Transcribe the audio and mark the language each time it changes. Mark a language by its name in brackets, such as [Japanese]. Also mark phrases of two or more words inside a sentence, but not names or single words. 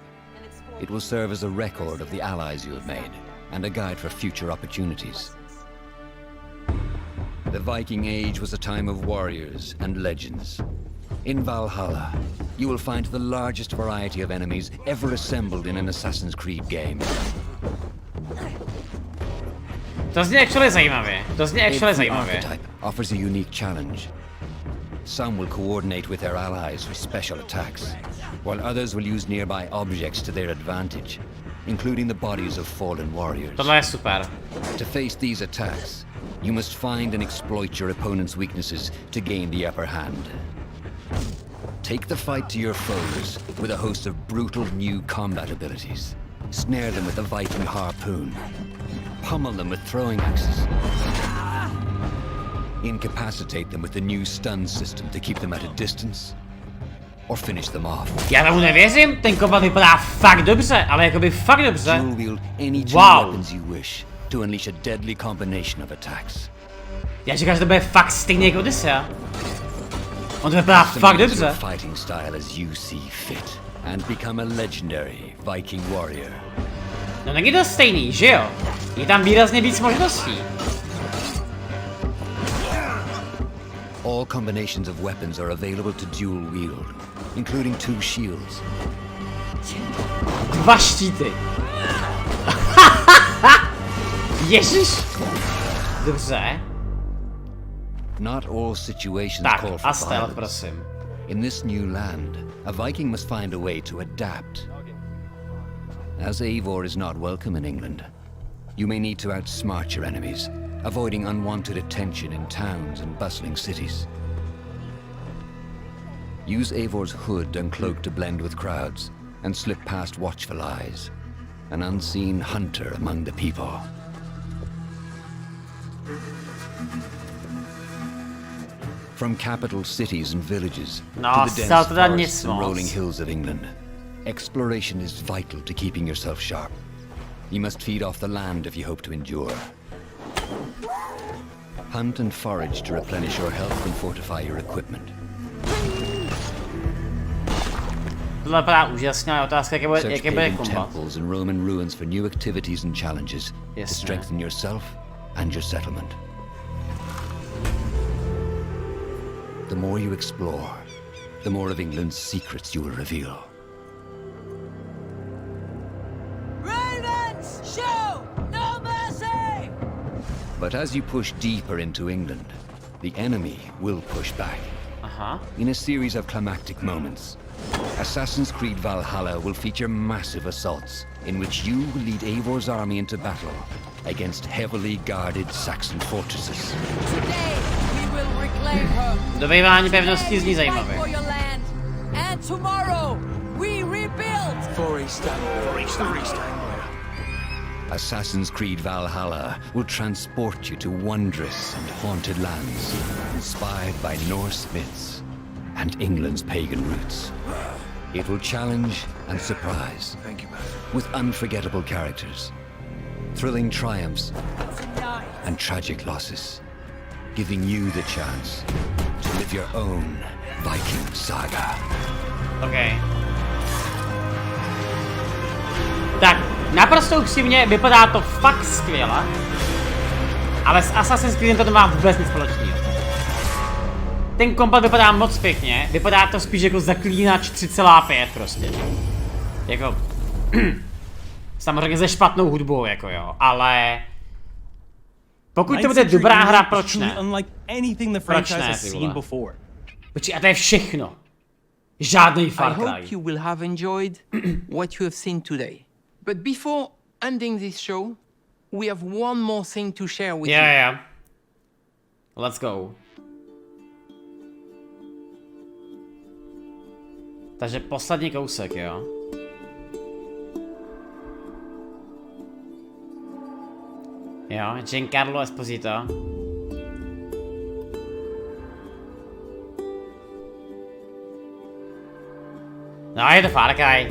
[English] It will serve as a record of the allies you have made, and a guide for future opportunities. The Viking Age was a time of warriors and legends. In Valhalla, you will find the largest variety of enemies ever assembled in an Assassin's Creed game. [Czech] To zní actually zajímavě. To zní actually [English] Every [Czech] zajímavě. [English] archetype offers a unique challenge. Some will coordinate with their allies for special attacks, while others will use nearby objects to their advantage, including the bodies of fallen warriors. [Czech] Tohle je super. [English] To face these attacks, you must find and exploit your opponent's weaknesses to gain the upper hand. Take the fight to your foes with a host of brutal new combat abilities. Snare them with the Viking harpoon. Pummel them with throwing axes. Incapacitate them with the new stun system to keep them at a distance. Or finish them off. [Czech] Já tomu nevěřím, ten kombat vypadá fakt dobře, ale jakoby fakt dobře. [English] Dual wield any two Wow. weapons you wish to unleash a deadly combination of attacks. [Czech] Já říkám, že to bude fakt stejný jako Odyssea. On to vypadá fakt dobře. [English] Your fighting style as you see fit and become a legendary Viking warrior. [Czech] No není to stejný, že jo? Je tam výrazně víc možností. [English] All combinations of weapons are available to dual wield, including 2 shields. [Czech] 2 štíty. Ježiš. Dobře. [English] Not all situations [Czech] Tak, [English] call for a stealth, violence. [Czech] prosím. [English] In this new land, a Viking must find a way to adapt. As Eivor is not welcome in England, you may need to outsmart your enemies, avoiding unwanted attention in towns and bustling cities. Use Eivor's hood and cloak to blend with crowds, and slip past watchful eyes, an unseen hunter among the people. From capital cities and villages [Czech] No, [English] to the [Czech] stal [English] dense [Czech] teda nic [English] forests and [Czech] moc. [English] rolling hills of England, exploration is vital to keeping yourself sharp. You must feed off the land if you hope to endure. Hunt and forage to replenish your health and fortify your equipment. [Czech] Tohle vypadá úžasně, ale otázka, jaké bude [English] Search pagan [Czech] kombat. [English] temples and Roman ruins for new activities and challenges to [Czech] Jasně. [English] strengthen yourself and your settlement. The more you explore, the more of England's secrets you will reveal. Ravens, shoot! No mercy! But as you push deeper into England, the enemy will push back. In a series of climactic moments, Assassin's Creed Valhalla will feature massive assaults in which you will lead Eivor's army into battle against heavily guarded Saxon fortresses. Today we will reclaim her. [Czech] Dobývání pevností zní zajímavě. [English] For your land. And tomorrow we rebuild. For Easter. Assassin's Creed Valhalla will transport you to wondrous and haunted lands, inspired by Norse myths and England's pagan roots. It will challenge and surprise. Thank you, with unforgettable characters, thrilling triumphs, and tragic losses, giving you the chance to live your own Viking saga. Okay. [Czech] Tak, naprosto upřímně, vypadá to fakt skvěle, ale s Assassin's Creed to má vůbec nic společného. Ten kombat vypadá moc pěkně, vypadá to spíš jako Zaklínač 3,5 prostě. Jako... samozřejmě se špatnou hudbou, jako jo, ale... Pokud to bude dobrá hra, proč ne? Proč ne, ty vole? Počkej, a to je všechno. Žádný Far Cry. [English] I hope you will have enjoyed what you have seen today. But before ending this show, we have one more thing to share with you. Yeah. Let's go. [Czech] Takže poslední kousek, jo. Jo, Giancarlo Esposito. No, je to Far Cry.